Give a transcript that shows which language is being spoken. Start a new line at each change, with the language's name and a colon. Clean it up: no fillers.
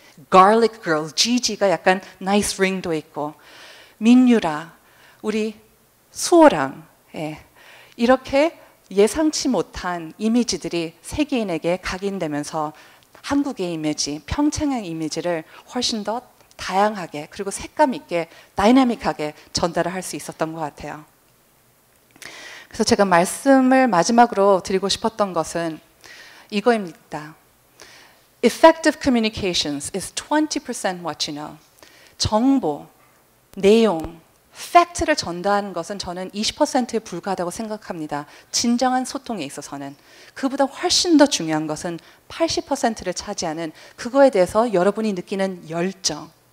Korean: Garlic Girls, GG가 약간
English: nice ring
Korean: 도 있고 민유라, 우리 수호랑 이렇게 예상치 못한 이미지들이 세계인에게 각인되면서 한국의 이미지, 평창의 이미지를 훨씬 더 다양하게 그리고 색감 있게 다이나믹하게 전달을 할 수 있었던 것 같아요. 그래서 제가 말씀을 마지막으로 드리고 싶었던 것은 이거입니다.
English: Effective communications is 20% what you know.
Korean: 정보, 내용, 팩트를 전달하는 것은 저는 20%에 불과하다고 생각합니다. 진정한 소통에 있어서는. 그보다 훨씬 더 중요한 것은 80%를 차지하는 그거에 대해서 여러분이 느끼는 열정.